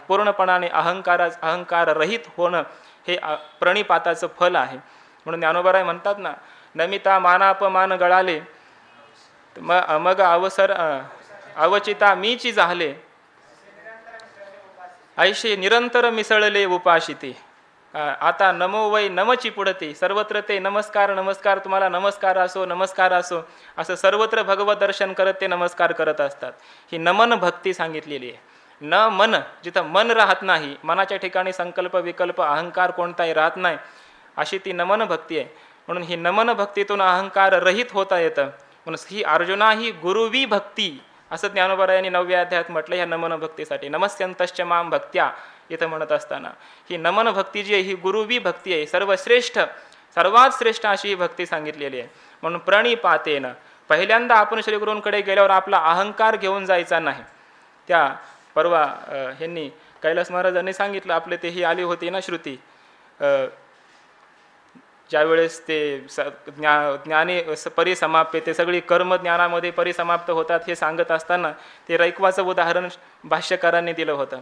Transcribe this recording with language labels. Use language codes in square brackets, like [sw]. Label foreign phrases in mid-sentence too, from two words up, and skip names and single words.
[mr] पूर्णपणाने अहंकार रहित होणं हे प्रणिपाताचं फल आहे. म्हणून ज्ञानोबाराय म्हणतात ना, नमिता मानापमान गळाले मग अवसर अवचिता मीची झाले, ऐशे निरंतर मिसळले उपाशिते. आता नमो वै नमची पुढते, सर्वत्र ते नमस्कार नमस्कार, तुम्हाला नमस्कार असो नमस्कार असो, असं सर्वत्र भगवत दर्शन करत ते नमस्कार करत असतात. ही नमन भक्ती सांगितलेली आहे. न मन, जिथं मन राहत नाही, मनाच्या ठिकाणी संकल्प विकल्प अहंकार कोणताही राहत नाही, अशी ती नमन भक्ती आहे. म्हणून ही नमन भक्तीतून अहंकार रहित होता येतं. म्हणून ही अर्जुना ही गुरुवी भक्ती, असं ज्ञानोबरायांनी 9व्या अध्यायात म्हटलं ह्या नमन भक्तीसाठी. [sa] नमस्यंतश्च माम भक्त्या [mr] इथं म्हणत असताना ही नमन भक्ती जी आहे ही गुरुवी भक्ती आहे. सर्वश्रेष्ठ, सर्वात श्रेष्ठ अशी ही भक्ती सांगितलेली आहे. म्हणून प्रणिपातेन, पहिल्यांदा आपण श्रीगुरूंकडे गेल्यावर आपला अहंकार घेऊन जायचा नाही. त्या परवा ह्यांनी कैलास महाराजांनी सांगितलं, आपले ते ही आली होती ना श्रुती, ज्यावेळेस ते ज्ञानी परिसमाप्य, ते सगळी कर्म ज्ञानामध्ये परिसमाप्त होतात हे सांगत असताना ते रैक्वाचं उदाहरण भाष्यकारांनी दिलं होतं.